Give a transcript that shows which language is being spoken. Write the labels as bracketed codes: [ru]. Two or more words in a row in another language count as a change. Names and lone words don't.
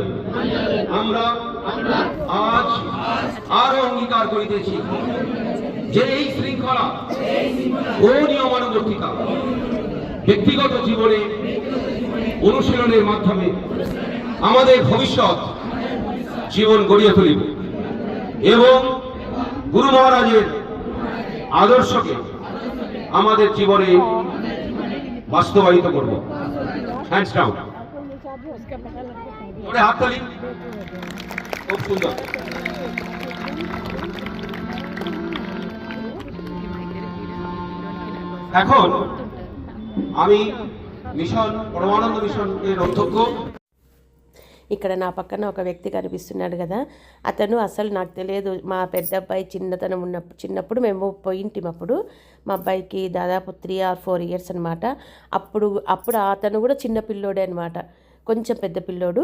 [bn] আমরা আজ আরো অঙ্গীকার করিতেছি যে এই শৃঙ্খলা ও নিয়মানুবর্তিতা ব্যক্তিগত জীবনে অনুশীলনের মাধ্যমে আমাদের ভবিষ্যৎ জীবন গড়িয়ে তুলিব এবং গুরু মহারাজের আদর্শকে আমাদের জীবনে বাস্তবায়িত করব। [en] hands down, [bn] হাততালি, খুব সুন্দর। এখন আমি মিশন পরমানন্দ মিশন এর অধ্যক্ষ [te] ఇక్కడ నా పక్కన ఒక వ్యక్తి కనిపిస్తున్నాడు కదా, అతను అసలు నాకు తెలియదు. మా పెద్ద అబ్బాయి చిన్నప్పుడు మేము పోయింటిం. అప్పుడు మా అబ్బాయికి దాదాపు [en] 3 or 4 years [te] అనమాట. అప్పుడు అతను కూడా చిన్న పిల్లోడే అనమాట, కొంచెం పెద్ద పిల్లోడు.